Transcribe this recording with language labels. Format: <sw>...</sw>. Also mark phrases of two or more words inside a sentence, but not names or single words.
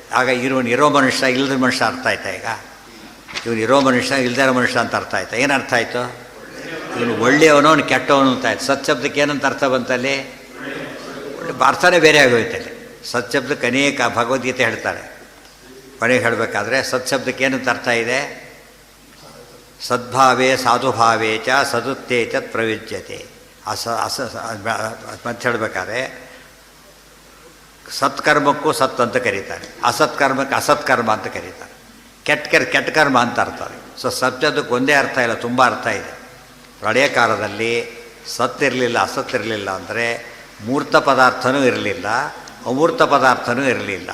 <kn>ಆಗ ಇವನು ಇರೋ ಮನುಷ್ಯ ಇಲ್ಲದ ಮನುಷ್ಯ ಅರ್ಥ ಆಯ್ತಾ? ಈಗ ಇವನು ಇರೋ ಮನುಷ್ಯ ಇಲ್ಲದೇ ಇರೋ ಮನುಷ್ಯ ಅಂತ ಅರ್ಥ ಆಯ್ತಾ? ಏನು ಅರ್ಥ ಆಯಿತು? ಇವನು ಒಳ್ಳೆಯವನು, ಅವನು ಕೆಟ್ಟವನು ಅಂತ ಆಯ್ತು. ಸತ್ಶಬ್ದಕ್ಕೆ ಏನಂತ ಅರ್ಥ ಬಂತಲ್ಲಿ? ಅರ್ಥನೇ ಬೇರೆ ಆಗೋಯ್ತಲ್ಲಿ. ಸತ್ಶಬ್ದಕ್ಕೆ ಅನೇಕ ಭಗವದ್ಗೀತೆ ಹೇಳ್ತಾರೆ. ಕೊನೆಗೆ ಹೇಳಬೇಕಾದ್ರೆ ಸತ್ಶಬ್ದಕ್ಕೆ ಏನಂತ ಅರ್ಥ ಇದೆ?</kn> <sa>ಸದ್ಭಾವೇ ಸಾಧುಭಾವೇ ಚ ಸದುತ್ತೇ ಚ ಪ್ರಯುಜ್ಯತೆ.</sa> <kn>ಮತ್ತೆ ಹೇಳಬೇಕಾದ್ರೆ ಸತ್ಕರ್ಮಕ್ಕೂ ಸತ್ ಅಂತ ಕರೀತಾರೆ, ಅಸತ್ಕರ್ಮಕ್ಕೆ ಅಸತ್ಕರ್ಮ ಅಂತ ಕರೀತಾರೆ. ಕೆಟ್ಟ ಕರ್ಮ ಅಂತ ಅರ್ಥ ಅದು. ಸೊ ಸತ್ಯದಕ್ಕೆ ಒಂದೇ ಅರ್ಥ ಇಲ್ಲ, ತುಂಬ ಅರ್ಥ ಇದೆ. ಪ್ರಳಯ ಕಾಲದಲ್ಲಿ ಸತ್ತಿರಲಿಲ್ಲ, ಅಸತ್ತಿರಲಿಲ್ಲ ಅಂದರೆ ಮೂರ್ತ ಪದಾರ್ಥನೂ ಇರಲಿಲ್ಲ, ಅಮೂರ್ತ ಪದಾರ್ಥನೂ ಇರಲಿಲ್ಲ.</kn>